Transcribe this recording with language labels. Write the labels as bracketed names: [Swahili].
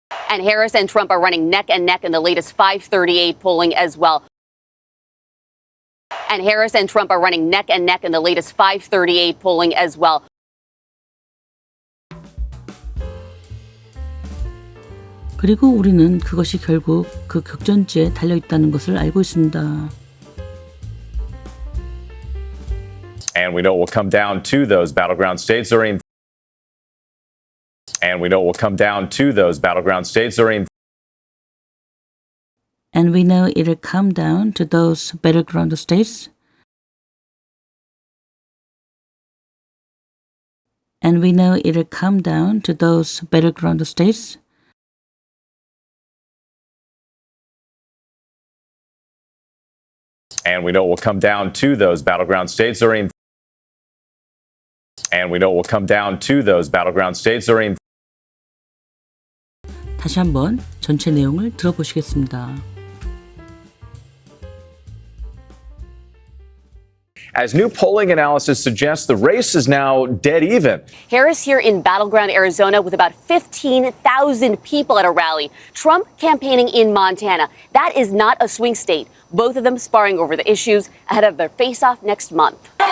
[English] And Harris and Trump are running neck and neck in the latest 538 polling as well. And Harris and Trump are running neck and neck in the latest 538 polling as well. [Korean] 그리고 우리는 그것이 결국 그 격전지에 달려있다는 것을 알고 있습니다. [English] And we know it will come down to those battleground states during And we know it will come down to those battleground states during And we know it'll come down to those battleground states. And we know it'll come down to those battleground states. And we know it will come down to those battleground states during And we know it will come down to those battleground states during [Korean] 다시 한번 전체 내용을 들어보시겠습니다. [English] As new polling analysis suggests, the race is now dead even. Harris here in battleground Arizona with about 15,000 people at a rally. Trump campaigning in Montana. That is not a swing state. Both of them sparring over the issues ahead of their face-off next month.